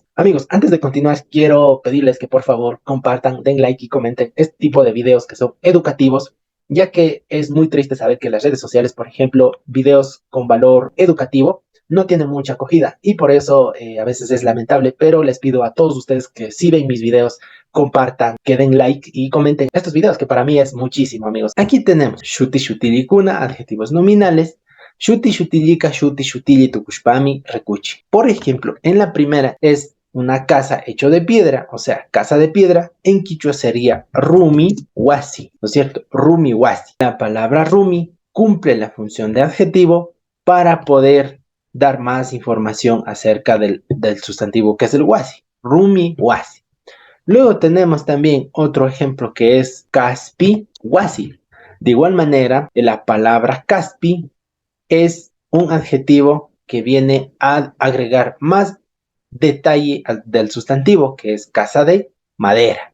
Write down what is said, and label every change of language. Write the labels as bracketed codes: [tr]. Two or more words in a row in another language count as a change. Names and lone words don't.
[es] Amigos, antes de continuar, quiero pedirles que por favor compartan, den like y comenten este tipo de videos que son educativos, ya que es muy triste saber que las redes sociales, por ejemplo, videos con valor educativo, no tienen mucha acogida y por eso a veces es lamentable, pero les pido a todos ustedes que si ven mis videos, compartan, que den like y comenten estos videos, que para mí es muchísimo, amigos. Aquí tenemos [qu] shuti shutilikuna, [es] adjetivos nominales, [qu] shuti shutilika, shuti shutili tukushpami rekuchi. [es] Por ejemplo, en la primera es una casa hecho de piedra, o sea, casa de piedra, en quichua sería [qu] rumi wasi, [es] ¿no es cierto? [qu] Rumi wasi. [es] La palabra rumi cumple la función de adjetivo para poder dar más información acerca del sustantivo que es el wasi, [qu] rumi wasi. [es] Luego tenemos también otro ejemplo que es [qu] caspi wasi. [es] De igual manera, la palabra caspi es un adjetivo que viene a agregar más detalle del sustantivo, que es casa de madera.